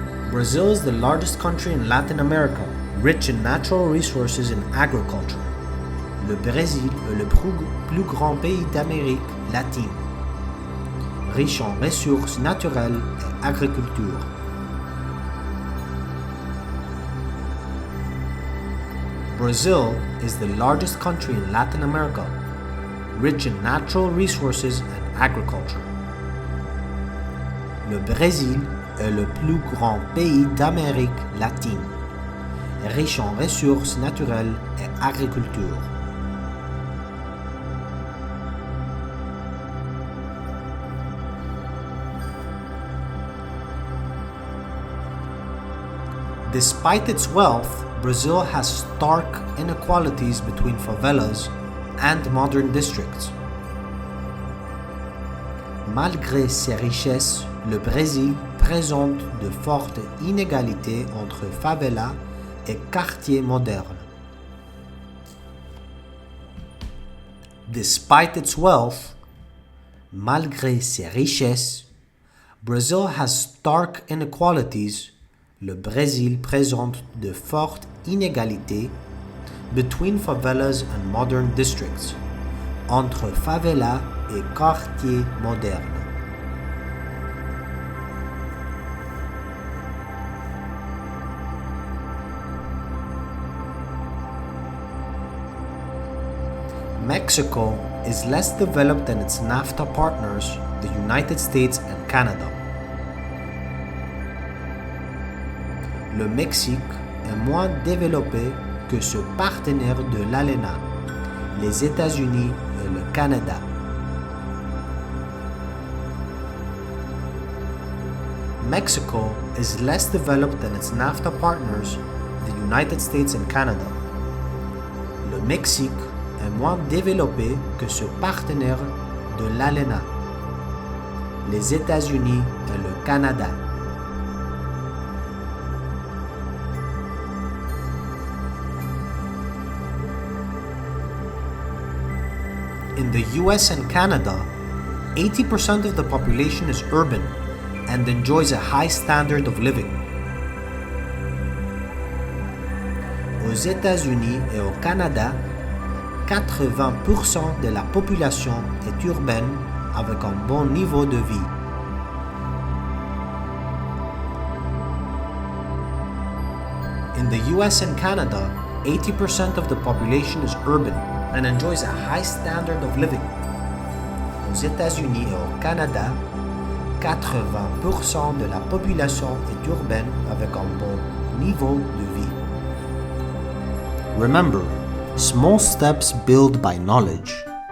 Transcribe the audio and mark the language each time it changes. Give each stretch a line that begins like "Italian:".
English: Brazil is the largest country in Latin America, rich in natural resources and agriculture.
French: Le Brésil est le plus grand pays d'Amérique latine, riche en ressources naturelles et agriculture.
English: Brazil is the largest country in Latin America, rich in natural resources and agriculture.
French: Le Brésil est le plus grand pays d'Amérique latine, riche en ressources naturelles et agriculture.
English: Despite its wealth, Brazil has stark inequalities between favelas and modern districts.
French: Malgré ses richesses, le Brésil présente de fortes inégalités entre favelas et quartiers modernes.
English: Despite its wealth,
French: malgré ses richesses,
English: Brazil has stark inequalities.
French: Le Brésil présente de fortes inégalités
English: between favelas and modern districts,
French: entre favelas et quartiers modernes.
English: Mexico is less developed than its NAFTA partners, the United States and Canada.
French: Le Mexique est moins développé que ce partenaire de l'ALENA, les États-Unis et le Canada.
English: Mexico is less developed than its NAFTA partners, the United States and Canada.
French: Le Mexique est moins développé que ce partenaire de l'ALENA, les États-Unis et le Canada.
English: In the US and Canada, 80% of the population is urban and enjoys a high standard of living.
French: Aux États-Unis et au Canada, 80% de la population est urbaine avec un bon niveau de vie.
English: In the US and Canada, 80% of the population is urban and enjoys a high standard of living.
French: Aux États-Unis et au Canada, 80% de la population est urbaine avec un bon niveau de vie.
English: Remember, small steps build by knowledge.